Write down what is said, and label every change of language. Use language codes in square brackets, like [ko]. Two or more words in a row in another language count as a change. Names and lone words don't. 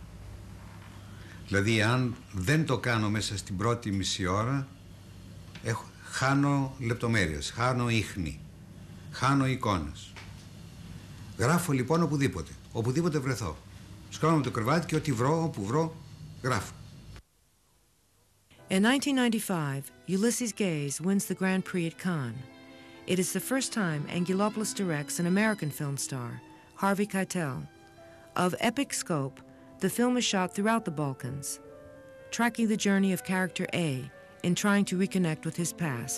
[el] Δηλαδή, αν δεν το κάνω μέσα στην πρώτη μισή ώρα, χάνω λεπτομέρειες, χάνω ίχνη, χάνω εικόνες. Γράφω λοιπόν οπουδήποτε βρεθώ. Σκρώνω το κρεβάτι και ό,τι βρω, όπου βρω, γράφω. [en] In 1995, Ulysses Gaze wins the Grand Prix at Cannes. It is the first time Angelopoulos directs an American film star, Harvey Keitel. Of epic scope, the film is shot throughout the Balkans, tracking the journey of character A in trying to reconnect with his past.